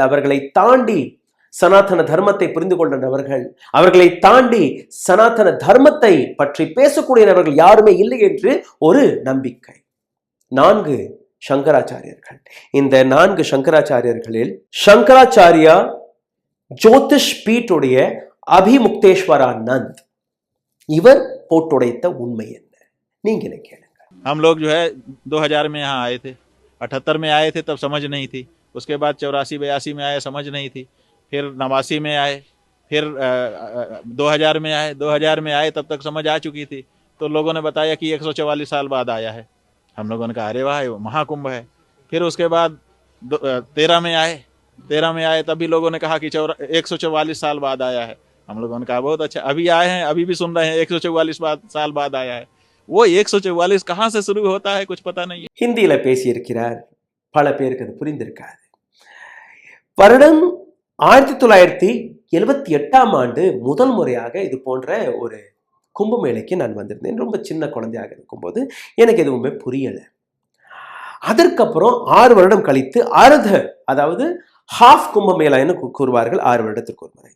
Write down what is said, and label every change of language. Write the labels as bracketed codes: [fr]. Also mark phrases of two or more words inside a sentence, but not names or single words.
[ta] அவர்களை தாண்டி சனாதன தர்மத்தை புரிந்து கொண்ட நபர்கள், அவர்களை தாண்டி சனாதன தர்மத்தை பற்றி பேசக்கூடிய நபர்கள் யாருமே இல்லை என்று ஒரு நம்பிக்கை. 4 சங்கராச்சாரியர்கள். இந்த 4 சங்கராச்சாரியர்களில் சங்கராச்சாரியா ஜோதிஷ் பீட்டுடைய அபிமுக்தேஸ்வரானந்த் இவர் போட்டுடைத்த உண்மை என்ன? நீங்களே கேளுங்க. [hi] हम लोग जो है 2000 में यहाँ आए थे, 78 में आए थे, तब समझ नहीं थी. उसके बाद 84-82 में आए, समझ नहीं थी. फिर 89 में आए, फिर 2000 में आए. 2000 में आए तब तक समझ आ चुकी थी. तो लोगों ने बताया कि 144 साल बाद आया है. हम लोगों ने कहा अरे वाह, वो महाकुंभ है. फिर उसके बाद 13 में आए. 13 में आए तभी लोगों ने कहा कि 144 साल बाद आया है. हम लोगों ने कहा बहुत अच्छा. अभी आए हैं, अभी भी सुन रहे हैं 144 साल बाद आया है. वो 144 कहाँ से शुरू होता है कुछ पता नहीं है. [ta] ஹிந்தியில பேசியிருக்கிறார், பல பேருக்கு அது புரிந்திருக்காது. வருடம் 1978ஆம் ஆண்டு முதல் முறையாக இது போன்ற ஒரு கும்பமேளைக்கு நான் வந்திருந்தேன். ரொம்ப சின்ன குழந்தையாக இருக்கும்போது எனக்கு எதுவுமே புரியலை. அதற்கப்புறம் 6 வருடம் கழித்து அதாவது ஹாஃப் கும்பமேளான்னு கூறுவார்கள், 6 வருடத்திற்கு ஒரு முறை.